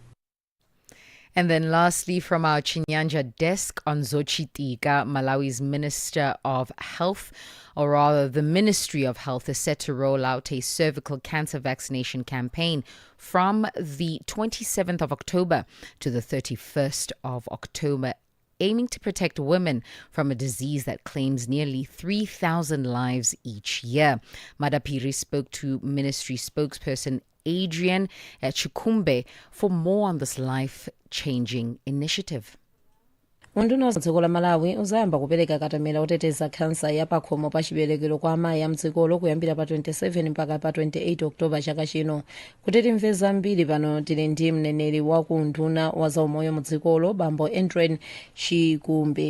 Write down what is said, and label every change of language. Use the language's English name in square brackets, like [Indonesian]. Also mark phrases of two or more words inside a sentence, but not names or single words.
[English] And then lastly, from our Chinyanja desk, Onzochi Tika, Malawi's Minister of Health, or rather the Ministry of Health, is set to roll out a cervical cancer vaccination campaign from the 27th of October to the 31st of October, aiming to protect women from a disease that claims nearly 3,000 lives each year. Madapiri spoke to ministry spokesperson Adrian Chikumbe for more on this life-changing initiative. [Nyanja] unduna wa dziko la malawi uzayamba kupereka katemera oteteza khansa ya pakhomo pa chiberekero kwa amayi a mdzikolo kuyambira pa 27 mpaka pa 28 oktoba chaka chino. Kuti timve zambiri pano tili ndi mneneri wa ku unduna wa zaumoyo mdzikolo bambo Adrian Chikumbe.